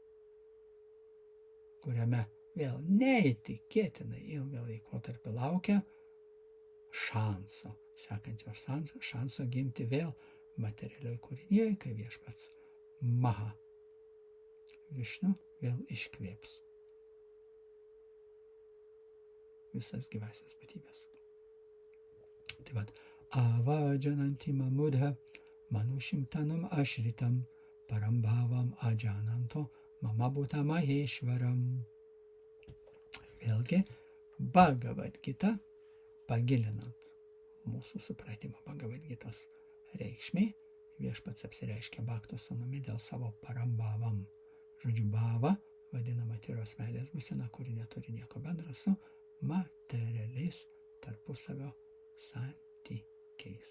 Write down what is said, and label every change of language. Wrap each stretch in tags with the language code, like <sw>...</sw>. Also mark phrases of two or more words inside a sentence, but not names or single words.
<lt>kuriame vėl neįtikėtinai ilgą laikotarpį laukia sekančio šanso gimti vėl materialioj kūrinyje, kai viešpats Mahavišnu vėl iškvėps visas gyvasias būtybės. Tai vad,</lt> <sa>अवजानन्ति मामूढा मानुषीं तनुम् आश्रितम् परम्भावम् अजानन्तो मम भूत महेश्वरम्.</sa> <lt>Vėlgi, Bhagavad Gita, pagilinant mūsų supratimą Bhagavad Gitos reikšmė, viešpats apsireiškia Bhakto sūnumi dėl savo parambhavam. Žodžiu, bhava vadinama tyros meilės būsena, kuri neturi nieko bendro su materialiais tarpusavio santykiais.</lt>